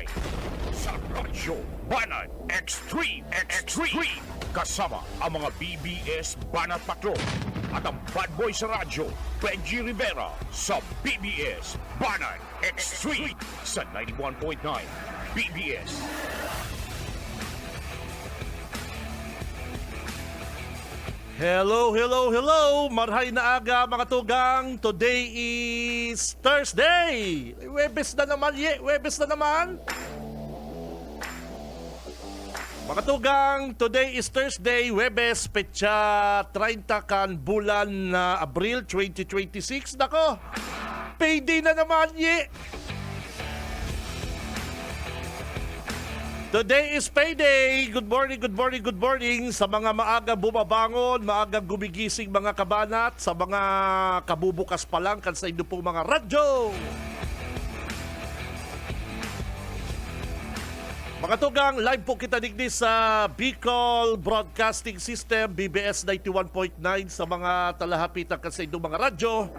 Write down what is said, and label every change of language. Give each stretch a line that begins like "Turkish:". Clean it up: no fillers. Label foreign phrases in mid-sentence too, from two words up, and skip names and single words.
Filipino: Sa Radyo Banat Extreme, kasama ang mga BBS Banat Patrol at ang bad boy sa radyo, Benji Rivera sa BBS Banat Extreme sa 91.9 BBS.
English: Hello.
Bikol: Marhay na aga, mga tugang.
English: Today is Thursday.
Bikol: Webes na naman. Mga tugang,
English: today is Thursday,
Bikol: Webes, petsa 30 kan bulan na Abril 2026.
Filipino: Nako, payday na naman,
English: Today is payday. Good morning
Filipino: sa mga maagang bumabangon, maagang gumigising mga kabanat, sa mga kabubukas pa lang kan sa inyo pong mga radyo.
Bikol: Mga tugang, live po kita digdi sa Bicol Broadcasting System, BBS 91.9 sa mga talahapitan kan sa inyong mga radyo.